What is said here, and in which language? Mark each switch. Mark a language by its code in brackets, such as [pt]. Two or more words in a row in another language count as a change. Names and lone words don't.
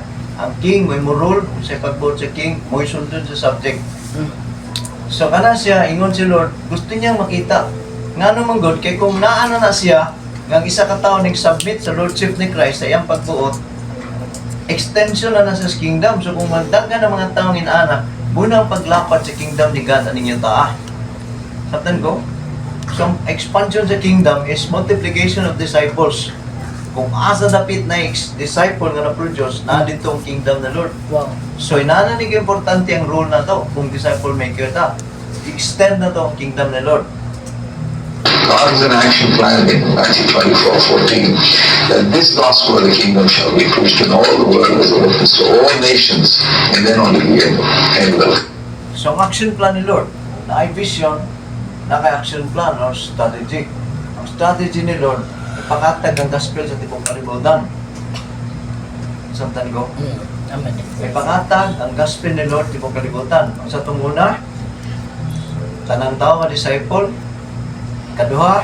[ceb] Ang king may rule sa pagbuot sa king, mo sundon sa subject. So kana siya ingon si Lord, gusto niyang makita ngano man god kay kung naano na siya nga isa ka tawo nag-submit sa lordship ni Christ sa iyang pagbuot, extension na sa kingdom. So kung magdaghan ng mga taong inaanak, bunang paglapat sa kingdom ni God aning yung taa. Sabtan ko? So, expansion sa [en] kingdom is multiplication of disciples. [ceb] Kung asa dapit na disciple nga na-produce, na dito ang kingdom na Lord. Wow. So, inananig importante ang role na to kung [en] disciple maker [ceb] ta. Extend na to ang kingdom na Lord. [en] God has an action plan in Matthew 24:14 that this gospel of the kingdom shall be preached in all the world as it opens to all nations, and then only the end will. [ceb] So, ang [en] action plan [ceb] ni Lord, na ay vision, na kay [en] action plan or strategy. [ceb] Ang strategy ni Lord, ipakatag ang gospel sa tipong kalibutan. Samtan ko? Amen. Ipakatag ang gospel ni Lord tipong kalibutan. Ang sa tunguna, tanang tao nga disciple, kaduha,